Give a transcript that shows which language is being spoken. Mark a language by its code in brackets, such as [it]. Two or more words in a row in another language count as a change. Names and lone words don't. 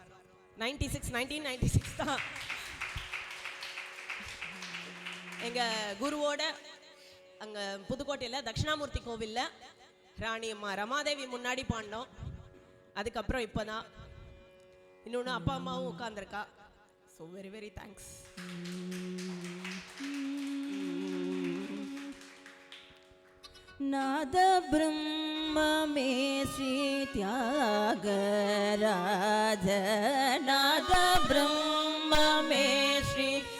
[ta] 1996 தான் எங்கள் குருவோட அங்கே புதுக்கோட்டையில் தட்சிணாமூர்த்தி கோவிலில் ராணி அம்மா ரமாதேவி முன்னாடி பாடினோம். அதுக்கப்புறம் இப்போ தான் இன்னொன்று அப்பா அம்மாவும் உட்காந்துருக்கா. [en] So very very thanks. [sa] नाद ब्रह्म में श्री त्यागराज, नाद ब्रह्म में श्री